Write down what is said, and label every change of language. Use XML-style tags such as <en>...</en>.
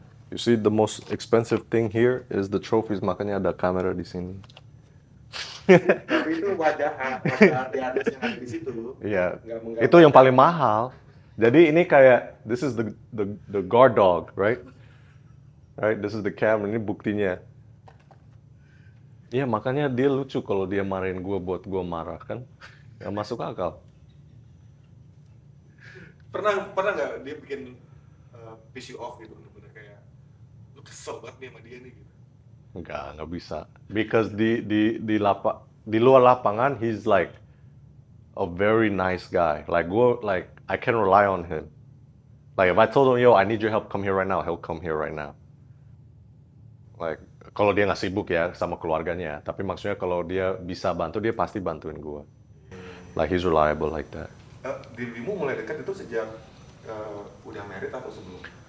<en>You see, the most expensive thing here is the trophies.</en> <id>Makanya ada kamera di sini. Tapi itu wajah di atas yang ada di situ. Iya, Nggak menggambarkan. itu yang paling mahal. Jadi ini kayak</id> <en>this is the guard dog, right? Right, this is the camera.</en> <id>Ini buktinya. Iya, makanya dia lucu kalau dia marahin gue buat gue marah kan. Gak masuk akal. Pernah nggak dia bikin</id> <en>piss you off</en> <id>gitu, bener-bener kayak lu kesel banget nih sama dia nih gitu. Nggak bisa.</id> <en>Because</en> <id>di luar lapangan</id> <en>he's like a very nice guy. Like I can rely on him. Like if I told him, yo, I need your help, come here right now, he'll come here right now. Like</en> <id>kalau dia nggak sibuk ya sama keluarganya, tapi maksudnya kalau dia bisa bantu, dia pasti bantuin gue.</id> <en>Like he's reliable like that.</en> <id>Dirimu mulai dekat itu sejak udah married atau sebelum?</id>